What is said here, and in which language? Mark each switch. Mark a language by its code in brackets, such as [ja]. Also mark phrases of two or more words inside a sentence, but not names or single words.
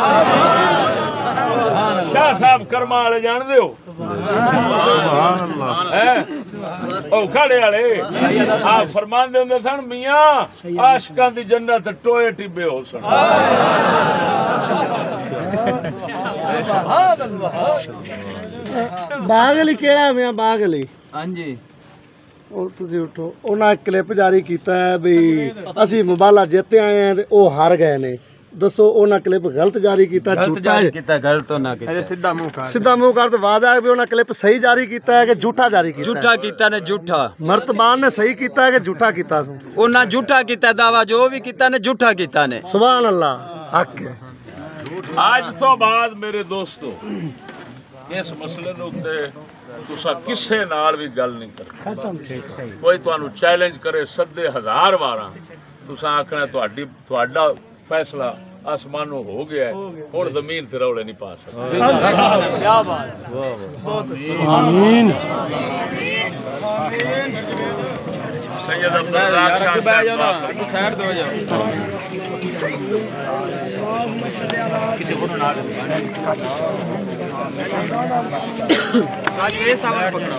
[pa] ਸ਼ਾਹ ਸਾਹਬ ਕਰਮਾ ਵਾਲੇ ਜਾਣਦੇ ਹੋ, ਓ ਖੜੇ ਵਾਲੇ ਆਪ ਫ਼ਰਮਾਂਦੇ ਹੁੰਦੇ ਸਨ, ਮੀਆਂ ਆਸ਼ਿਕਾਂ ਦੀ ਜੰਨਤ ਟੋਏ ਟਿੱਬੇ ਹੋ ਸਨ। ਬਾਗ ਅਲੀ ਕਿਹੜਾ ਮੈਂ ਬਾਗ ਅਲੀ? ਹਾਂ ਜੀ, ਉਹ ਤੁਸੀਂ ਉਠੋ। ਉਹਨਾਂ ਇੱਕ ਕਲਿੱਪ ਜਾਰੀ ਕੀਤਾ ਹੈ ਵੀ ਅਸੀਂ ਮੁਬਾਲਾ ਜਿੱਤੇ ਆਏ ਹਾਂ ਤੇ ਉਹ ਹਾਰ ਗਏ ਨੇ। ਦੱਸੋ ਉਹਨਾਂ ਕਲਿੱਪ ਗਲਤ ਜਾਰੀ ਕੀਤਾ, ਝੂਠਾ ਕੀਤਾ ਗਲਤ ਨਾ ਕੀਤਾ, ਸਿੱਧਾ ਮੂੰਹ ਕਰ ਤੇ ਵਾਅਦਾ ਹੈ ਵੀ ਉਹਨਾਂ ਕਲਿੱਪ ਸਹੀ ਜਾਰੀ ਕੀਤਾ ਹੈ ਕਿ ਝੂਠਾ ਜਾਰੀ ਕੀਤਾ? ਝੂਠਾ ਕੀਤਾ ਨੇ, ਝੂਠਾ। ਮਰਤਬਾਨ ਨੇ ਸਹੀ ਕੀਤਾ ਹੈ ਕਿ ਝੂਠਾ ਕੀਤਾ ਸੀ? ਉਹਨਾਂ ਝੂਠਾ ਕੀਤਾ, ਦਾਵਾ ਜੋ ਵੀ ਕੀਤਾ ਨੇ ਝੂਠਾ ਕੀਤਾ ਨੇ। [ar] سبحان الله, [pa] ਹੱਕ ਹੈ। ਅੱਜ ਤੋਂ ਬਾਅਦ ਮੇਰੇ ਦੋਸਤੋ ਇਸ ਮਸਲੇ ਦੇ ਉੱਤੇ ਤੁਸਾਂ ਕਿਸੇ ਨਾਲ ਵੀ ਗੱਲ ਨਹੀਂ ਕਰ। ਕੋਈ ਤੁਹਾਨੂੰ ਚੈਲੰਜ ਕਰੇ ਸੱਦੇ 1000 ਵਾਰਾਂ, ਤੁਸਾਂ ਆਖਣਾ ਤੁਹਾਡਾ ਫ਼ੈਸਲਾ ਅਸਮਾਨੋਂ ਹੋ ਗਿਆ ਹੈ, ਹੁਣ ਜ਼ਮੀਨ ਤੇ ਰੌਲੇ ਨਹੀਂ ਪਾ ਸਕਦੇ। ਕਿਆ ਬਾਤ, आमीन। सैयद अब्दुल रज़ाक शाह [hi] साइड दो जाओ। किसी को ना आज ये सामान पकड़ो